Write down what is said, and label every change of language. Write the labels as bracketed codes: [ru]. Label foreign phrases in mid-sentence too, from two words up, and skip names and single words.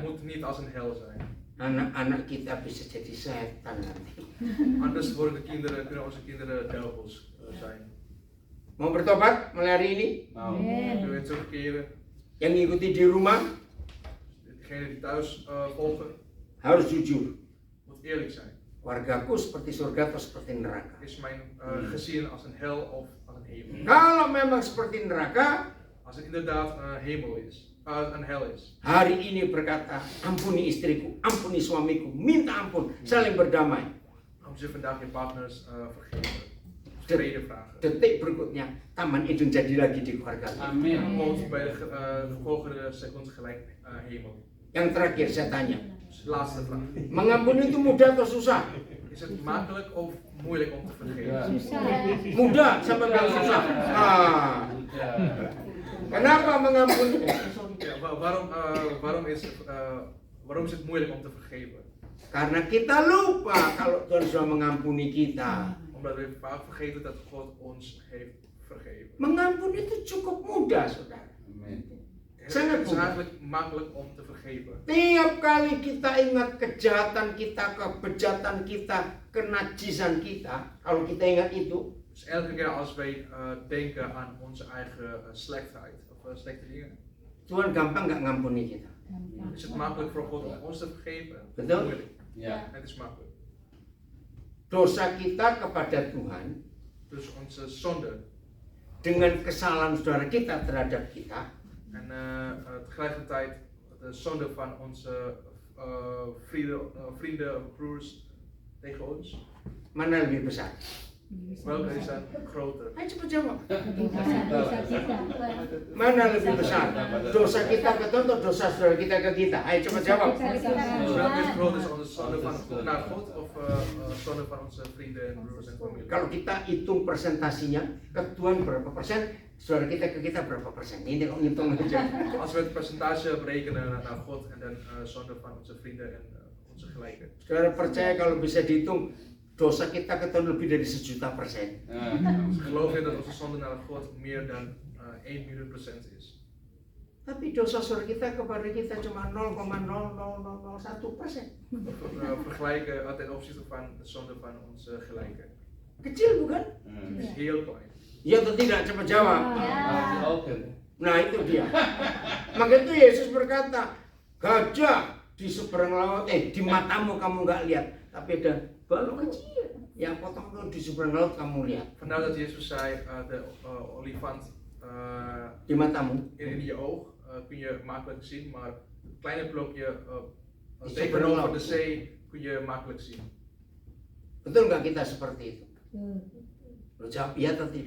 [nl] Het moet niet als een hel zijn. [id] Anak-anak kita bisa jadi setan nanti. [nl] Anders kunnen onze kinderen duivels zijn. [id] Mau bertobat mulai hari ini? Mau. [nl] Kunnen we terugkeren? [id] Yang ngikuti di rumah [nl] Degene die thuis volgen, [id] harus jujur. [nl] moet eerlijk zijn. [id] Keluargaku seperti surga atau seperti neraka. [nl] Is mijn gezin als een hel of als een hemel? [id] Kalau memang seperti neraka, [nl] Als het inderdaad een hemel is, een hel is. [id] hari ini berkata, ampuni istriku, ampuni suamiku, minta ampun, saling berdamai. [nl] Dan moet je vandaag je partners vergeven. Vrede vragen. [id] Detik berikutnya, Taman Eden jadi lagi di keluarga. Amin. [nl] Komt bij de volgende seconde gelijk hemel. [id] Yang terakhir saya tanya, [nl] Dus de laatste vraag. [id] mengampuni itu mudah atau susah? [nl] Is het makkelijk of moeilijk om te vergeven? [id] Ya. Mudah sampai bilang susah. Ah, Ya. kenapa mengampuni? [nl] Ja, waarom is het moeilijk om te vergeven? [id] Karena kita lupa kalau Tuhan sudah mengampuni kita. [nl] Omdat we vaak vergeten dat God ons heeft vergeven. [id] Mengampuni itu cukup mudah, saudara. Amin. [nl] Het [id] Sangat [nl] is [id] mudah. [nl] eigenlijk makkelijk om te vergeven. [id] Tiap kali kita ingat kejahatan kita, kebejatan kita, kenajisan kita, kalau kita ingat itu, [nl] Dus elke keer als wij denken aan onze eigen slechtheid of slechte dingen, [id] Tuhan gampang nggak ngampuni kita. [nl] is het makkelijk voor God om ons te vergeven. [id] Betul. [nl] Moeilijk. [id] Ya. [nl] Het is makkelijk. [id] Dosa kita kepada Tuhan [nl] Dus onze zonde [id] dengan kesalahan saudara kita terhadap kita [nl] en tegelijkertijd de zonde van onze vrienden, broers tegen ons. [id] mana lebih besar? [nl] Welke is dan groter? [id] Ayo cepat jawab. Dosa kita. Mana lebih besar? Dosa kita ke Tuhan atau dosa saudara kita ke kita? Ayo cepat jawab. [nl] Dus welke is groter? Is onze zonde van naar God of zonde van onze vrienden en broers en familie? [id] Kalau kita hitung persentasinya, ke Tuhan berapa persen, saudara kita ke kita berapa persen? Ini kok ngitung aja. [nl] Als we het percentage berekenen naar God en dan zonde van onze vrienden en onze gelijken. [id] Saudara percaya kalau bisa dihitung dosa kita ke Tuhan lebih dari 1.000.000%. [nl] Geloof je dat onze zonde naar God meer dan 1 miljoen procent is? [id] Tapi dosa saudara kita kepada kita cuma 0,00001%. [nl] Vergelijken ten opzichte van de zonde van onze gelijken. [id] Kecil bukan? [nl] Het is heel klein. [id] Ya atau tidak? Cepat jawab. Oke. Nah itu dia. Maka itu Yesus berkata, gajah di seberang laut, di matamu kamu nggak lihat, tapi ada balok kecil yang potong tuh di seberang laut kamu lihat. [nl] Vandaar dat Jezus zei, de olifant [id] Di matamu. [nl] in je oog kun je makkelijk zien, maar het kleine blokje [id] Di [nl] tegenover [id] seberang [nl] de zee kun je makkelijk zien. [id] Betul nggak kita seperti itu? Lo jawab iya atau tidak?